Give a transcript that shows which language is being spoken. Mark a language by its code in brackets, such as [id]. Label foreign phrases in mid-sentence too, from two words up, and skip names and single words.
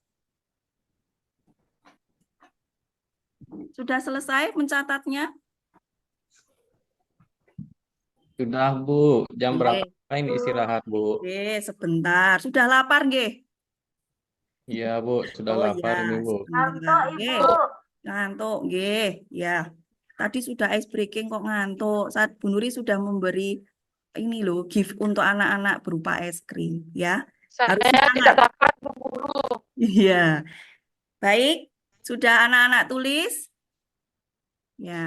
[id] Sudah selesai mencatatnya? Sudah, Bu. Jam Oke. berapa ini istirahat, Bu? Oke, sebentar. Sudah lapar nggih? Iya, Bu. Sudah Oh lapar ya, ini, Bu. sebentar. Ngantuk, Nggih. Ibu. Ngantuk, nggih. Ya. Tadi sudah [en] ice breaking [id] kok ngantuk. Saat Bu Nuri sudah memberi ini loh, gift untuk anak-anak berupa es krim, ya. Harus Saya tidak semangat. dapat Bu Guru. Iya. Baik, sudah anak-anak tulis? Ya.